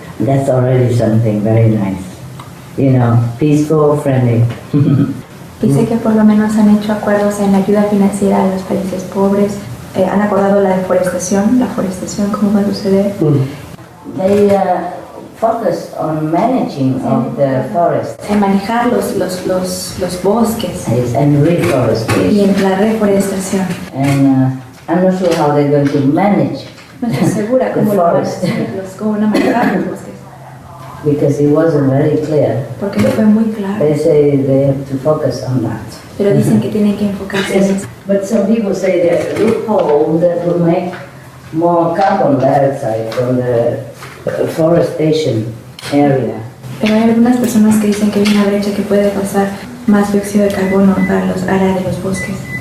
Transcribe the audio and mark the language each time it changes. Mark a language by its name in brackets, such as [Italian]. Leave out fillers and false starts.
[English] That's already something very nice. Peaceful, friendly. [Spanish] Dice que por lo menos han hecho acuerdos en la ayuda financiera a los países pobres, han acordado la forestación, cómo va a suceder. [English] They focus on managing of the forest [Spanish] En manejar los bosques [English] and [Spanish] y [English] reforestation. [Spanish] en la reforestación. [English] And I'm not sure how they're going to manage [Spanish] No estoy segura [English] the [Spanish] cómo [English] forest. [Spanish] cómo van a manejar los bosques. [English] because it wasn't very clear. [Spanish] porque no fue muy claro. [English] They say they have to focus on that. [Spanish] Pero dicen que tienen que enfocarse en eso. [English] But some people say there's a loophole that will make more carbon dioxide from the forestation area. [Spanish] Pero hay algunas personas que dicen que hay una brecha que puede causar más dióxido de carbono para los áreas de los bosques.